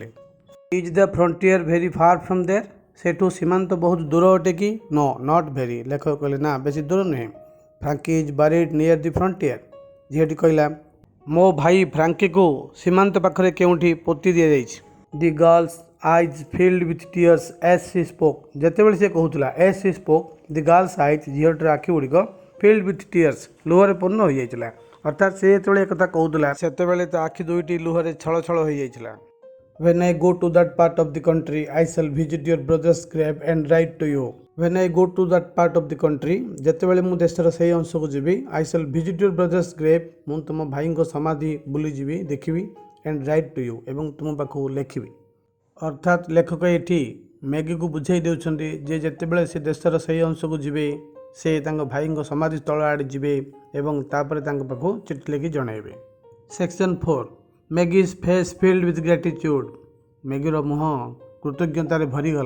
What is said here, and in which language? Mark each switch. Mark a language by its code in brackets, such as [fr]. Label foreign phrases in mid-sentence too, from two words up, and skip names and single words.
[en] is the frontier very far from there [or] ସେଠୁ ସୀମାନ୍ତ ବହୁତ ଦୂର ଅଟେ କି [en] no not very [or] ଲେଖକ କହିଲେ ନା ବେଶୀ ଦୂର ନୁହେଁ। [en] Frankie is buried near the frontier [or] ଝିଅଟି କହିଲା ମୋ ଭାଇ ଫ୍ରାଙ୍କିକୁ ସୀମାନ୍ତ ପାଖରେ କେଉଁଠି ପୋତି ଦିଆଯାଇଛି। [en] the girl's eyes filled with tears as she spoke [or] ଯେତେବେଳେ ସେ କହୁଥିଲା [en] as she spoke the girl's eyes [or] ଝିଅଟିର ଆଖି ଗୁଡ଼ିକ [en] filled with tears [or] ଲୁହରେ ପୂର୍ଣ୍ଣ ହୋଇଯାଇଥିଲା। ଅର୍ଥାତ୍ ସେ ଯେତେବେଳେ ଏକଥା କହୁଥିଲା ସେତେବେଳେ ତା ଆଖି ଦୁଇଟି ଲୁହରେ ଛଳ ଛଳ ହୋଇଯାଇଥିଲା। [en] When I go to that part of the country I shall visit your brother's grave and write to you. When I go to that part of the country [or] ଯେତେବେଳେ ମୁଁ ଦେଶର ସେହି ଅଂଶକୁ ଯିବି [en] I shall visit your brother's grave [or] ମୁଁ ତୁମ ଭାଇଙ୍କ ସମାଧି ବୁଲିଯିବି ଦେଖିବି [en] and write to you [or] ଏବଂ ତୁମ ପାଖକୁ ଲେଖିବି। ଅର୍ଥାତ୍ ଲେଖକ ଏଠି ମ୍ୟାଗିକୁ ବୁଝାଇ ଦେଉଛନ୍ତି ଯେ ଯେତେବେଳେ ସେ ଦେଶର ସେହି ଅଂଶକୁ ଯିବେ ସେ ତାଙ୍କ ଭାଇଙ୍କ ସମାଧି ସ୍ଥଳ ଆଡ଼େ ଯିବେ ଏବଂ ତାପରେ ତାଙ୍କ ପାଖକୁ ଚିଠି ଲେଖି ଜଣାଇବେ। [en] section 4 Maggie's face filled with gratitude [or] ମ୍ୟାଗିର ମୁହଁ କୃତଜ୍ଞତାରେ ଭରିଗଲା।